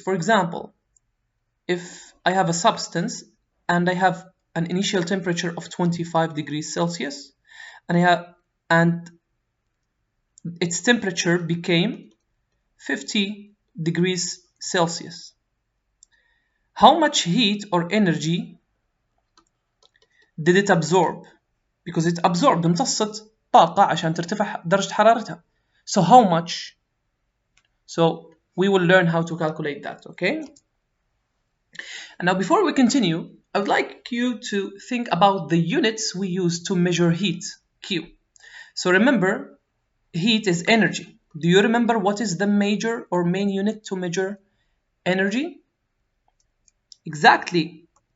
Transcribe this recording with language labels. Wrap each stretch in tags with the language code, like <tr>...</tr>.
<en>For example, if I have a substance and I have an initial temperature of 25 degrees Celsius and its temperature became 50 degrees Celsius. How much heat or energy did it absorb? Because it absorbed</en> <ar>امتصت طاقة عشان ترتفع درجة حرارتها.</ar> <en>So how much? So we will learn how to calculate that, okay? And now before we continue, I would like you to think about the units we use to measure heat, Q. So remember, heat is energy. Do you remember what is the major or main unit to measure energy? Exactly.</en>